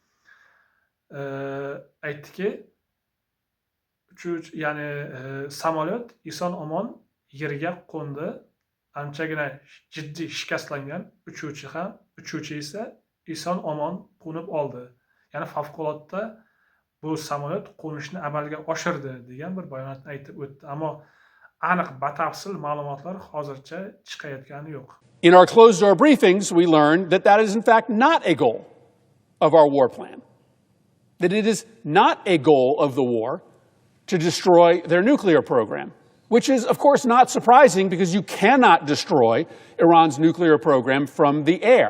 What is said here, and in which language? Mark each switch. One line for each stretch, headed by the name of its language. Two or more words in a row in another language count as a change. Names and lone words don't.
Uzbek: aytdiki, ya'ni samolyot eson-omon yerga qo'ndi, anchagina jiddiy shikastlangan, uchuvchi esa eson-omon qo'nib oldi. Ya'ni favqulodda bu samolyot qo'nishni amalga oshirdi degan bir bayonotni aytib o'tdi, ammo aniq batafsil ma'lumotlar hozircha chiqayotgani yo'q.
English: In our closed-door briefings, we learned that that is in fact not a goal of our war plan. That it is not a goal of the war to destroy their nuclear program, which is, of course, not surprising because you cannot destroy Iran's nuclear program from the air.